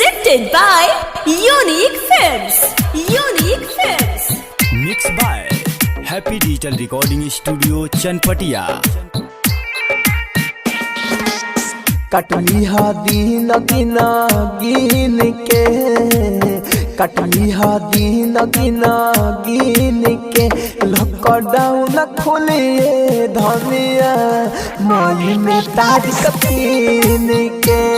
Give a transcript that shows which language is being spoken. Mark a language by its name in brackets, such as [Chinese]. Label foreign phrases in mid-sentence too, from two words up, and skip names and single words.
[English] presented by Unique Films. Unique Films. Mixed by Happy Digital Recording Studio Chanpatia. [Bhojpuri] कटली हा दीन गिना गिन के, कटली हा दीन गिना गिन के, लॉकडाउन खोलिए धनिया मई में तारीख 3 के।